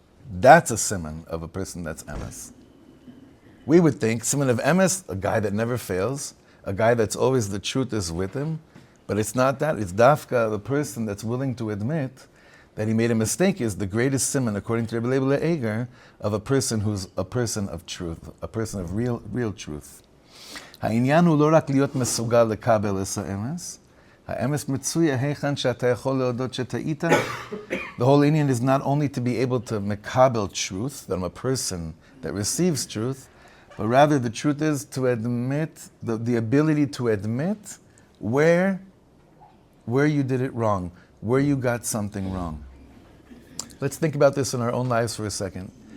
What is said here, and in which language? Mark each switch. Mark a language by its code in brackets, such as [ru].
[en] That's a siman of a person that's emes. We would think siman of emes, a guy that never fails, a guy that's always the truth is with him, but it's not that. It's dafka, the person that's willing to admit that he made a mistake, is the greatest siman, according to Leibele Eiger, of a person who's a person of truth, a person of real truth. [he] העניין הוא לא רק להיות מסוגל לקבל את האמס, האמס מצוי היכן שאתה יכול להודות שטעית. [en] The whole Indian is not only to be able to mekabel truth, that I'm a person that receives truth, but rather the truth is to admit, the ability to admit where where you did it wrong, where you got something wrong. Let's think about this in our own lives for a second.